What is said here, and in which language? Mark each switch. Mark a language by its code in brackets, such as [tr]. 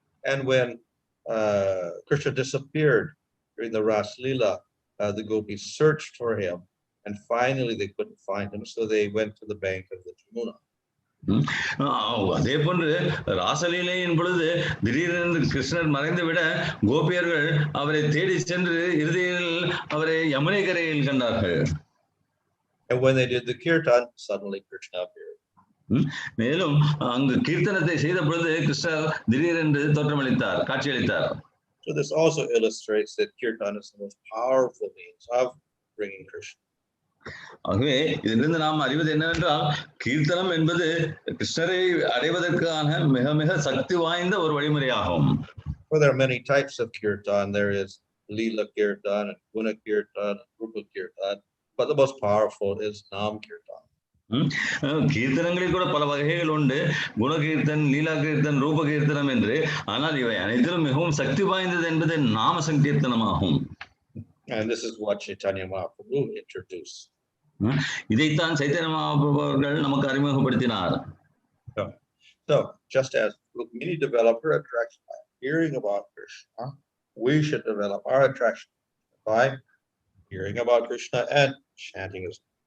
[en] And when Kṛṣṇa disappeared during the Ras Leela, the gopis searched for him, and finally they couldn't find him, so they went to the bank of the Jamuna. [ta] அதே போன்று ராசலீலையின் பொழுது திடீரென்று கிருஷ்ணர் மறைந்து விட கோபியர்கள் அவரை தேடி சென்று இறுதியில் அவரை யமுனை கரையில் கண்டார்கள். [en] And when they did the kirtan, suddenly Kṛṣṇa appeared. [ta] மேலும் அங்கு கீர்த்தனத்தை செய்த பொழுது கிருஷ்ணர் திடீரென்று தோற்றமளித்தார், காட்சியளித்தார். [en] So this also illustrates that kirtan is the most powerful means of bringing Kṛṣṇa. [ta] ஆகவே இதிலிருந்து நாம் அறிவது என்னவென்றால் கீர்த்தனம் என்பது கிருஷ்ணரை அடைவதற்கான மிக மிக சக்தி வாய்ந்த ஒரு வழிமுறையாகும். [en] Well, there are many types of kirtan. There is Leela kirtan and Guna kirtan and Rupa kirtan, but the most powerful is Nam kirtan. [ta] கீர்த்தனங்களில் கூட பல வகைகள் உண்டு, குணகீர்த்தன், லீலா கீர்த்தன், ரூப கீர்த்தனம் என்று. ஆனால் இவை அனைத்திலும் மிகவும் சக்தி வாய்ந்தது என்பது நாம சங்கீர்த்தனமாகும். [en] And this is what Chaitanya Mahaprabhu introduced. [ta] இதைத்தான் சைத்தன்ய மகாபிரபு அவர்கள் நமக்கு அறிமுகப்படுத்தினார். [en] So just as Rukmiṇī developed her attraction by hearing about Kṛṣṇa, we should develop our attraction by hearing about Kṛṣṇa and chanting his.